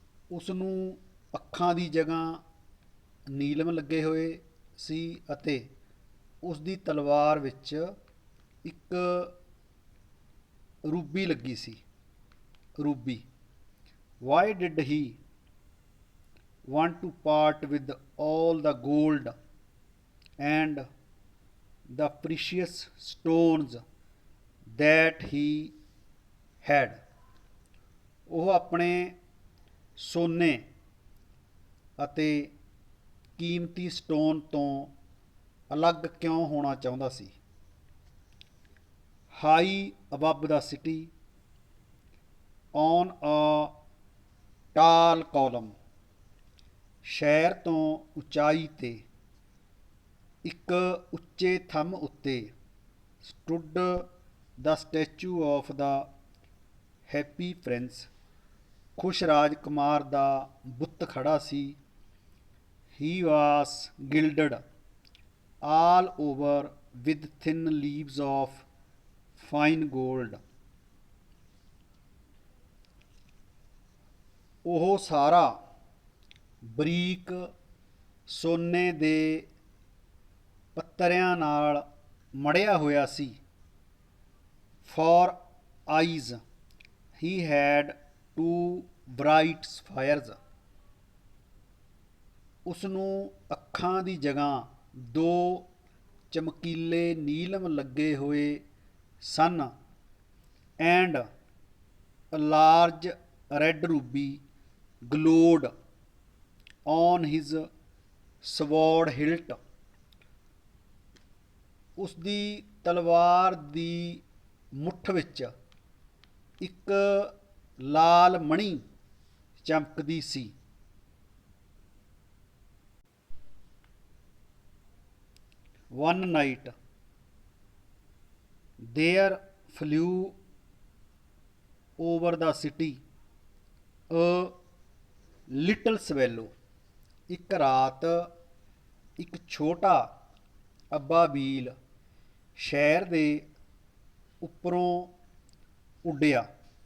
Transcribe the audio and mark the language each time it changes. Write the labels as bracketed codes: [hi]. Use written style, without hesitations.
[pa] ਉਸ ਨੂੰ ਅੱਖਾਂ ਦੀ ਜਗ੍ਹਾ ਨੀਲਮ ਲੱਗੇ ਹੋਏ ਸੀ ਅਤੇ ਉਸ ਦੀ ਤਲਵਾਰ ਵਿੱਚ ਇੱਕ ਰੂਬੀ ਲੱਗੀ ਸੀ. Ruby. [en] Why did he want to part with all the gold and the precious stones that he had? [pa] ਉਹ ਆਪਣੇ ਸੋਨੇ ਅਤੇ ਕੀਮਤੀ ਸਟੋਨ ਤੋਂ ਅਲੱਗ ਕਿਉਂ ਹੋਣਾ ਚਾਹੁੰਦਾ ਸੀ? [en] High above the city on a tall column. [pa] ਸ਼ਹਿਰ ਤੋਂ ਉਚਾਈ 'ਤੇ ਇੱਕ ਉੱਚੇ ਥੰਮ ਉੱਤੇ [en] Stood the statue of the happy prince. [pa] ਖੁਸ਼ ਰਾਜਕੁਮਾਰ ਦਾ ਬੁੱਤ ਖੜਾ ਸੀ. [en] He was gilded all over with thin leaves of fine gold. [pa] ਉਹ ਸਾਰਾ ਬਰੀਕ ਸੋਨੇ ਦੇ ਪੱਤਰਿਆਂ ਨਾਲ ਮੜਿਆ ਹੋਇਆ ਸੀ. [en] For eyes he had two bright sapphires. [pa] ਉਸ ਨੂੰ ਅੱਖਾਂ ਦੀ ਜਗ੍ਹਾ ਦੋ ਚਮਕੀਲੇ ਨੀਲਮ ਲੱਗੇ ਹੋਏ ਸਨ. [en] And a large red ruby glowed on his sword hilt. [pa] ਉਸ ਦੀ ਤਲਵਾਰ ਦੀ ਮੁੱਠ ਵਿੱਚ ਇੱਕ ਲਾਲ ਮਣੀ ਚਮਕਦੀ ਸੀ. [en] One night there flew over the city a little swallow. [pa] ਇੱਕ ਰਾਤ ਇੱਕ ਛੋਟਾ ਅੱਬਾਬੀਲ ਸ਼ਹਿਰ ਦੇ ਉੱਪਰੋਂ ਉੱਡਿਆ.